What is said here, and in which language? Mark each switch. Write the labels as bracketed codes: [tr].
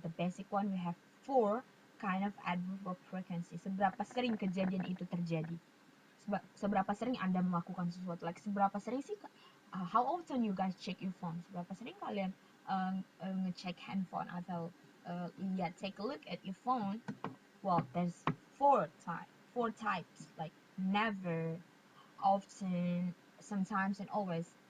[en] The basic one we have 4 kind of adverb of frequency. [id] Seberapa sering kejadian itu terjadi? Seberapa sering Anda melakukan sesuatu? Like seberapa sering sih? [en] How often you guys check your phone? [id] Seberapa sering kalian ngecek handphone atau [en] take a look at your phone? Well, there's 4 types, like never, often, sometimes, and always.